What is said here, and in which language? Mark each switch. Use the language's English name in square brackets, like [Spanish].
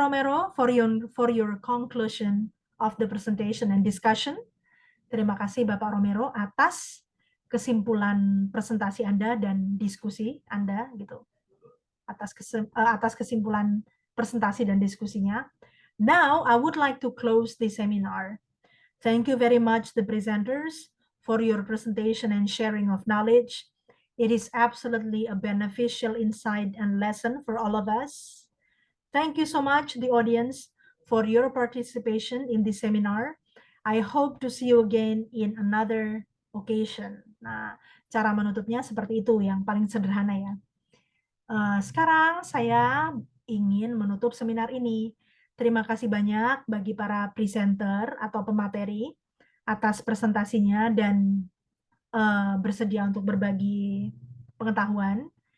[English] Romero, for your conclusion of the presentation and discussion. [Indonesian] Terima kasih Bapak Romero atas kesimpulan presentasi Anda dan diskusi Anda gitu. Atas kesimpulan presentasi dan diskusinya. [English] Now, I would like to close the seminar. Thank you very much, the presenters, for your presentation and sharing of knowledge. It is absolutely a beneficial insight and lesson for all of us. Thank you so much, the audience, for your participation in this seminar. I hope to see you again in another occasion. [Indonesian] Nah, cara menutupnya seperti itu, yang paling sederhana ya. Sekarang saya ingin menutup seminar ini. Terima kasih banyak bagi para presenter atau pemateri atas presentasinya dan bersedia untuk berbagi pengetahuan.